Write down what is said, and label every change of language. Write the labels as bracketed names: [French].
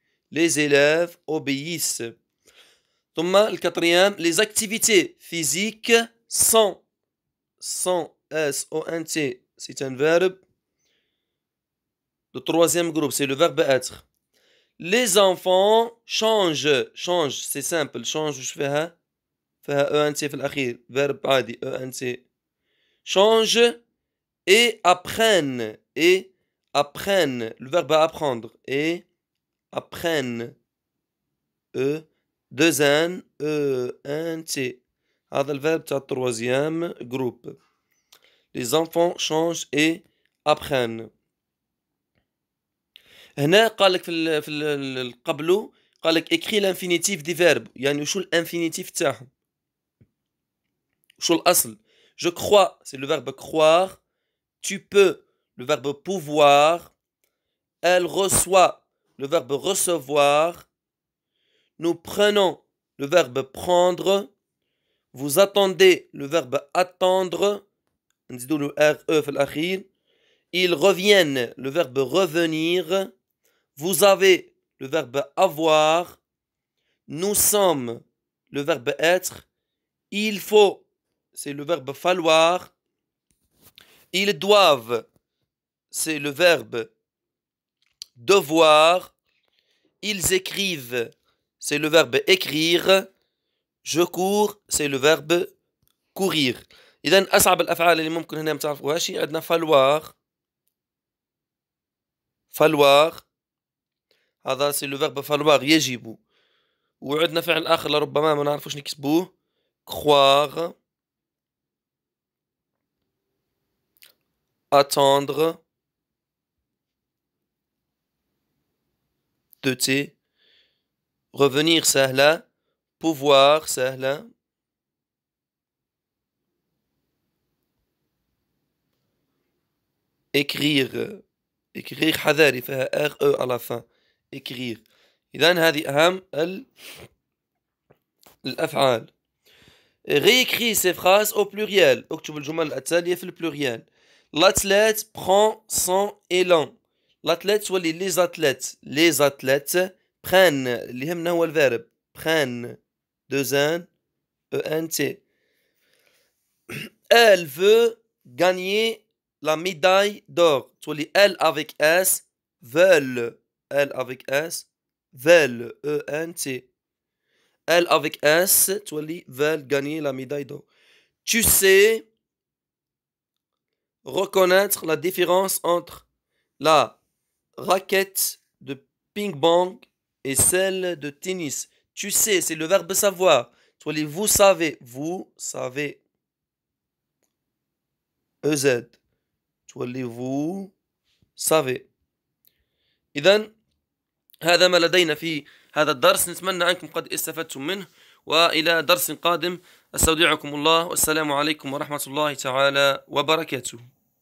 [French] Les élèves obéissent. [Arabic] ثم ال [French] quatrième, les activités physiques sont. Sont. S-O-N-T. C'est un verbe de troisième groupe. C'est le verbe être. Les enfants changent. Change, c'est simple. [Arabic] Change وش فيها؟ فيها ENT في الأخير. Verbe عادي ENT. [French] Change et apprennent. Et apprennent. Le verbe apprendre. Et apprennent. E. 2N. E-N-T. [Arabic] هذا ال [French] verbe [Arabic] تاع [French] troisième groupe. Les enfants changent et apprennent. [Arabic] هنا قال لك في قبله قال لك écrit l'infinitif des verbes. يعني وشو الانفينيتيف تاعهم؟ وشو الأصل؟ [French] Je crois, c'est le verbe croire. Tu peux, le verbe pouvoir. Elle reçoit, le verbe recevoir. Nous prenons, le verbe prendre. Vous attendez, le verbe attendre. [Arabic] نزيدوا له RE في الأخير. [French] Ils reviennent, le verbe revenir. Vous avez, le verbe avoir. Nous sommes, le verbe être. Il faut, c'est le verbe falloir. Ils doivent, c'est le verbe devoir. Ils écrivent, c'est le verbe écrire. Je cours, c'est le verbe courir. [Arabic] إذن أصعب الأفعال اللي ممكن هنا متعرفوهاش عندنا falloir. falloir هذا سي لو فيرب falloir يجب. وعندنا فعل آخر لربما ما نعرفوش نكتبوه croire. [French] attendre. douter. [Arabic] revenir سهلة. pouvoir سهلة. [French] écrire. écrire [Arabic] حذاري فيها [French] RE à la fin. [Arabic] écrire. إذن هذه أهم الأفعال. [French] réécris ces phrases au pluriel. [Arabic] اكتب الجمل التالية في البلوريال. [French] L'athlète prend son élan. L'athlète [Arabic] تولي [French] les athlètes. Les athlètes prennent. [Arabic] اللي يهمنا هو الفيرب. [French] prennent. 2N E-N-T. Elle veut gagner la médaille d'or. [Arabic] تولي elle avec S. [French] veulent. Elle avec S. veulent. E-N-T. Elle avec S. [Arabic] تولي [French] veulent gagner la médaille d'or. Tu sais reconnaître la différence entre la raquette de ping-pong et celle de tennis. Tu sais, c'est le verbe savoir. [Arabic] Tولي [French] vous savez. Vous savez. EZ. [Arabic] تولي [French] vous savez. [Arabic] إذن هذا ما لدينا في هذا الدرس. نتمنى أنكم قد استفدتم منه، وإلى درس قادم. أستودعكم الله، والسلام عليكم ورحمة الله تعالى وبركاته.